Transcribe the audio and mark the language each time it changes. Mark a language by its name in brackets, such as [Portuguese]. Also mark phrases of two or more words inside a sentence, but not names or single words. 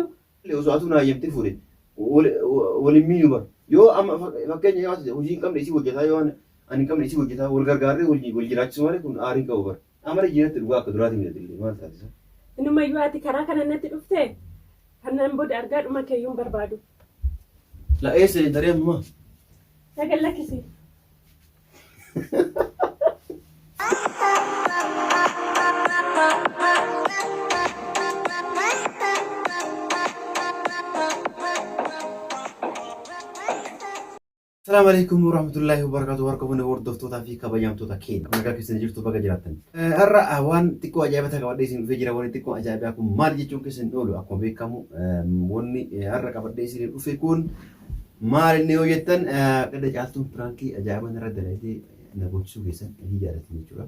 [Oromo] Osoo atu naa eeyyamtee fuudhe waliin miidhu bara yoo amma fakkeenya yoo hojii hin qabne isii hojjetaa yoo ani hin qabne isii hojjetaa wal gargaarree wal jiraachisu malee kun aarii qabu bara. Amala jireetti dhugaa akka duraati miidhagillee maal taatisa? Inumayyuu ati karaa kana natti dhuftee kanneen booda argaa dhuma keeyyuun barbaadu. La eessa intaree ammaa? Sagal lakkisi. [Arabic] السلام عليكم ورحمة الله وبركاته. [Oromo] Warqabune hordoftoota fi kabajamtoota keenya. Nagaa keessan jirtu baga jiraattan. Har'a waan xiqqoo ajaa'ibaa qabadhee isin dhufee jira. Waan xiqqoo ajaa'ibaa kun maal jechuun keessan oolu akkuma beekamu wanni har'a qabadhee isin dhufe kun maal inni yoo jettan qada caaltuun piraankii ajaa'ibaa irra dalagatee na gochuu keessan ni jaallatanii jechuudha.